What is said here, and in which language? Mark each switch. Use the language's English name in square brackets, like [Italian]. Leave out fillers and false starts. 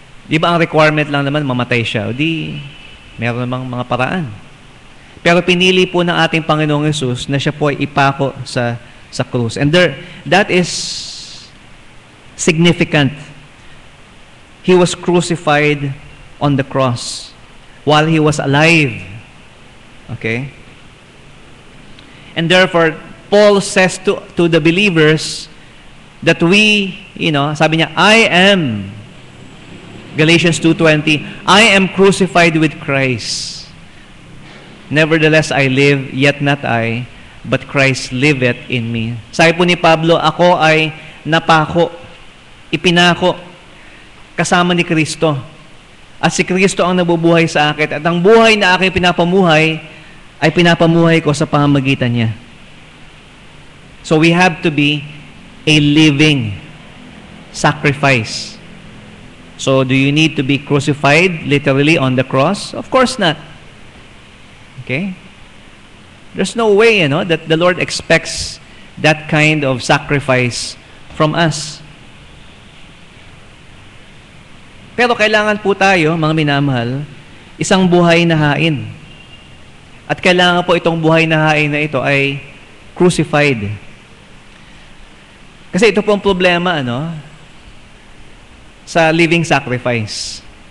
[Filipino] Di ba ang requirement lang naman mamatay siya? O di, meron namang mga paraan. Pero pinili po ng ating Panginoong Jesus na siya po ay ipako sa krus. [English] And that is significant. He was crucified on the cross while He was alive. Okay? And therefore, Paul says to the believers that we, [Filipino] sabi niya, [English] I am, Galatians 2:20, I am crucified with Christ. Nevertheless, I live, yet not I, but Christ liveth in me. [Filipino] Sabi po ni Pablo, ako ay napako, ipinako, kasama ni Kristo. At si Kristo ang nabubuhay sa akin. At ang buhay na aking pinapamuhay, ay pinapamuhay ko sa pamamagitan niya. [English] So we have to be a living sacrifice. So do you need to be crucified literally on the cross? Of course not. Okay? There's no way, that the Lord expects that kind of sacrifice from us. [Filipino] Pero kailangan po tayo, mga minamahal, isang buhay na hain. At kailangan po itong buhay na hain na ito ay crucified. Kasi ito po ang problema, sa living sacrifice.